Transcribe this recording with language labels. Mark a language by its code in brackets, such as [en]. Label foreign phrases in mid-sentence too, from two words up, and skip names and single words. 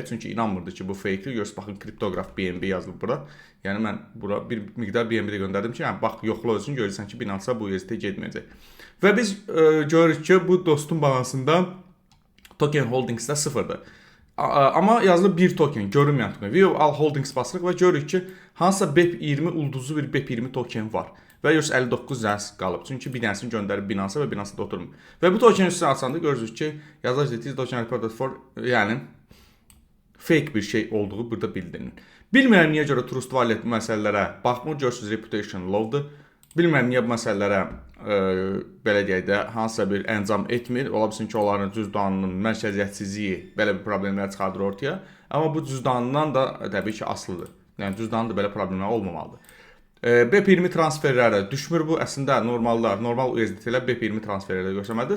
[az] Çünki inanmırdı ki, bu fake-dir. Görürsünüz, baxın kriptograf BNB yazılıb bura. Yəni mən bura bir miqdar BNB də göndərdim ki, yəni bax yoxla özün, görürsən ki, Binance-a bu USDT getməyəcək. Və biz görürük ki, bu dostun balansında [en] token holdingsdə [az] 0-dır. Amma yazılıb 1 token, görünməyən token. [en] View all holdings [az] basırıq və görürük ki, hansısa BEP20 ulduzlu bir BEP20 token var. Və 59 zəns qalıb. Çünki bir dənəsini göndərib Binance-a və Binance-da oturmur. Və bu token üstünə açanda görürsünüz ki, yazar ciddi [en] token reported for, [az] yəni fake bir şey olduğu burada bildirilir. Bilmirəm niyə görə Trust Wallet bu məsələlərə baxmır, görürsünüz [en] reputation low-dur. [az] Bilmirəm niyə bu məsələlərə belə deyək də hansısa bir əncam etmir. Ola bilsin ki, onların cüzdanının mərkəziyyətsizliyi belə bir problemlər çıxardır ortaya. Amma bu cüzdanından da təbii ki, asılıdır. Yəni cüzdanın da belə problemlər olmamalıdır. BEP20 transferlərə düşmür bu. Əslində normal USDT-lər BEP20 transferlərə göstərməlidir.